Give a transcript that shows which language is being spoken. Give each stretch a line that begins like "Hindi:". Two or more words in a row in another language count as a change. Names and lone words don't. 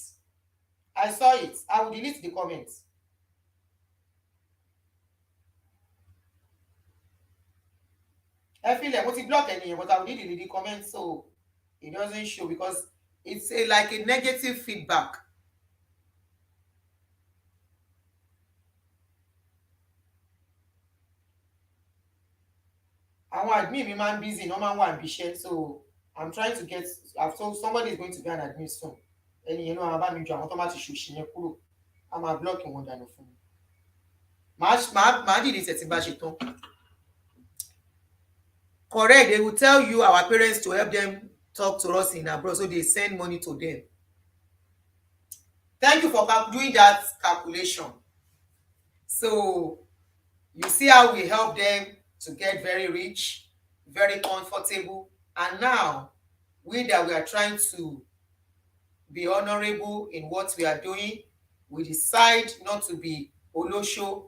English: I saw it. I will delete the comments. I feel like what you block any, but I will delete the comments so it doesn't show because it's like a negative feedback.
Yoruba: Àwọn admin mi máa ń busy, no máa ń wà níbi iṣẹ́,
English: so I'm trying to get. I've told somebody is going to be an admin soon.
Yoruba: Ẹni yẹn náà bá mi jọ àwọn tó máa ti ṣòṣì yẹn kúrò. A máa block wọn dànù fún mi. Màá delete ẹ̀ tí bá ṣe tán.
English: Correct, they will tell you our parents to help them talk to us in abroad, so they send money to them. Thank you for doing that calculation. So you see how we help them to get very rich, very comfortable, and now we are trying to be honorable in what we are doing, we decide not to be olosho.